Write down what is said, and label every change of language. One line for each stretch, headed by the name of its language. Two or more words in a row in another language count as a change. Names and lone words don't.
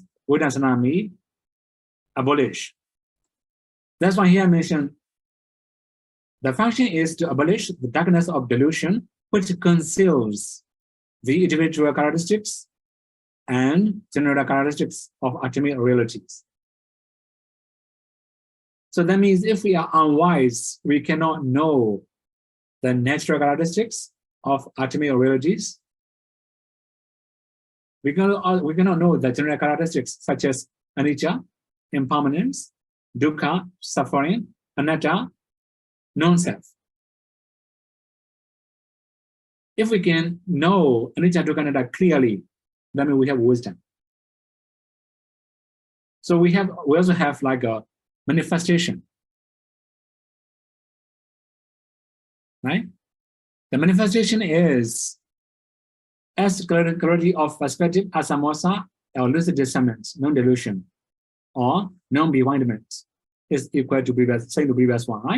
English: Vitansana means abolish. That's why here I mentioned the function is to abolish the darkness of delusion, which conceals the individual characteristics and general characteristics of ultimate realities. So that means if we are unwise, we cannot know the natural characteristics of ultimate realities. We cannot know the general characteristics such as anicca, impermanence, dukkha, suffering, anatta, non-self. If we can know
Pali: anicca, dukkha, anatta
English: clearly, that means we have wisdom. So we also have like a manifestation, right? The manifestation is as clarity of perspective, asamosa, or lucid discernment, non-delusion, or non-bewilderment is equal to same to previous one, right?